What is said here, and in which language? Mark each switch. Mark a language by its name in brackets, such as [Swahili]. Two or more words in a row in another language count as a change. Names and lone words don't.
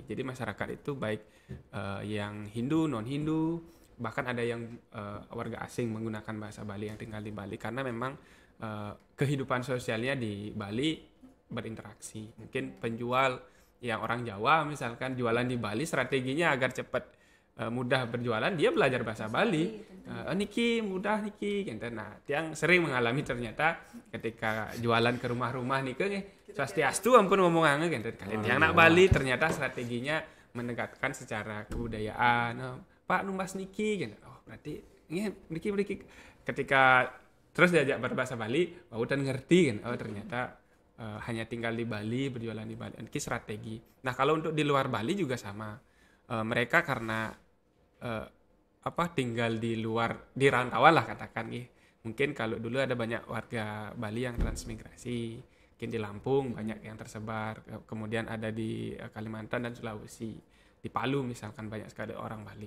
[Indonesian] Jadi masyarakat itu baik yang Hindu, non-Hindu, bahkan ada yang warga asing menggunakan bahasa Bali yang tinggal di Bali karena memang kehidupan sosialnya di Bali berinteraksi. Mungkin penjual yang orang Jawa misalkan jualan di Bali, strateginya agar cepat mudah berjualan, dia belajar bahasa Bali. Niki mudah niki gitu. Nah, yang sering mengalami ternyata ketika jualan ke rumah-rumah nih [Balinese] swastiastu ampun ngomong angge [Indonesian] gitu. Kalian yang anak Bali ternyata strateginya mendekatkan secara kebudayaan. Pak [Balinese] numbas niki [Indonesian] gitu. Oh, berarti ini niki ketika terus diajak berbahasa Bali, dan ngerti kan. Oh, ternyata hanya tinggal di Bali, berjualan di Bali. Ini strategi. Nah, kalau untuk di luar Bali juga sama. Mereka karena tinggal di luar, di rantauan lah katakan mungkin kalau dulu ada banyak warga Bali yang transmigrasi, mungkin di Lampung banyak yang tersebar, kemudian ada di Kalimantan dan Sulawesi, di Palu misalkan banyak sekali orang Bali.